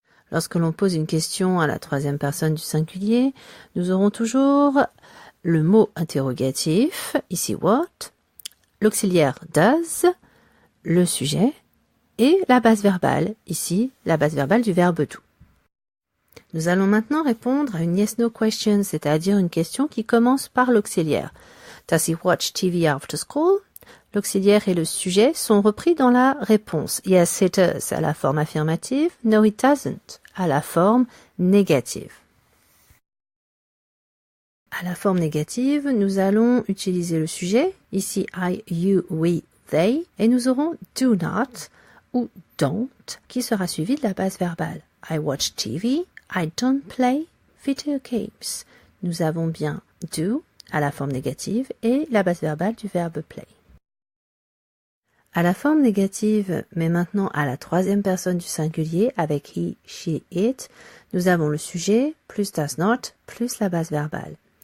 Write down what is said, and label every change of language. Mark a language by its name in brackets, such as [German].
[French] Lorsque l'on pose une question à la troisième personne du singulier, nous aurons toujours le mot interrogatif, ici what, l'auxiliaire does, le sujet, et la base verbale, ici la base verbale du verbe do. Nous allons maintenant répondre à une yes-no question, c'est-à-dire une question qui commence par l'auxiliaire. [English] Does he watch TV after school? [French] L'auxiliaire et le sujet sont repris dans la réponse. [English] Yes, it does, [French] à la forme affirmative. [English] No, it doesn't, [French] à la forme négative. À la forme négative, nous allons utiliser le sujet, ici I, you, we, they, et nous aurons do not ou don't qui sera suivi de la base verbale. [English] I watch TV, I don't play video games. [French] Nous avons bien do à la forme négative et la base verbale du verbe play. À la forme négative, mais maintenant à la troisième personne du singulier avec he, she, it, nous avons le sujet plus does not plus la base verbale.